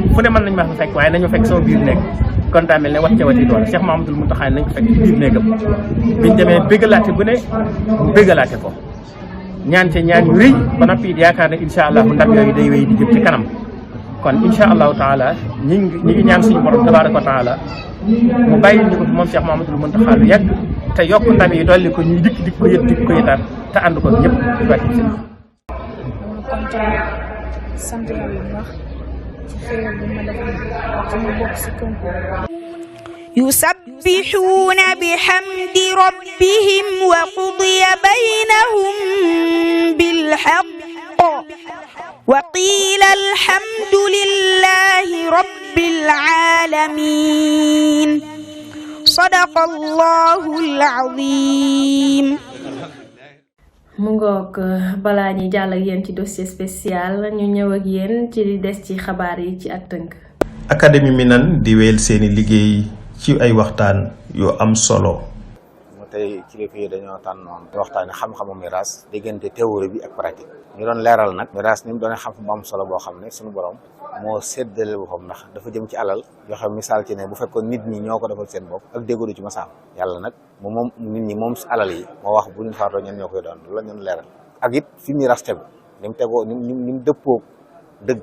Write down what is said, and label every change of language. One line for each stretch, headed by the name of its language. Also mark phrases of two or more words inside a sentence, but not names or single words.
Wolof: fu ne mën nañ ma fa fekk waaye nañu fekk sama biir néeg kon daa mel ne wax ca wati doon Cheikh Mouhamadoul Mountakha nañ ko fekk ci biir néegam biñ demee bégalaate bu ne mu bégalaate ko ñaan ca ñaan yu rëy ba noppi yaakaar ne
Arabic: إن شاء الله
Wolof: ndam yooyu day wéy di jëm ci kanam kon
Arabic: إن شاء الله تعالى
Wolof: ñi ngi ñaan suñu borom
Arabic: تبارك وتعالى
Wolof: mu bàyyi ñu ko moom Cheikh Mouhamadoul Mountakha lu yàgg te yokk ndam yi dolli ko ñuy dikk ko yëtaat te ànd ko ñëpp ci wàcc si sant yàlla bu baax ci xéewal bi ma defal ci ma bokk si concours
Arabic: يسبحون بحمد ربهم وقضي بينهم بالحق وقيل الحمد لله رب العالمين العالمين صدق الله العظيم.
Wolof: mu ngoog balaa ñuy jàll ak yéen ci
French: dossier spécial
Wolof: ñu ñëw ak yéen ci li des ci xabaar yi ci ak tënk. académie Minane di wéyal seeni liggéey ci ay waxtaan yu am solo. tey kilifa yi dañoo tànnoon waxtaane xam-xamu miraas diggante théorie bi ak pratique ñu doon leeral nag miraas ni mu doon xam bu am solo boo xam ne suñu borom moo séddale boppam ndax dafa jëm ci alal joxe misaal ci ne bu fekkoon nit ñi ñoo ko defal seen bopp ak déggoo du ci masaam yàlla nag moom nit ñi moom alal yi moo wax bu ñu faatoo ñen ñoo koy doon loolu la ñu leeral ak it fi miraas tegu ni mu tegoo ni mu dëppoo dëgg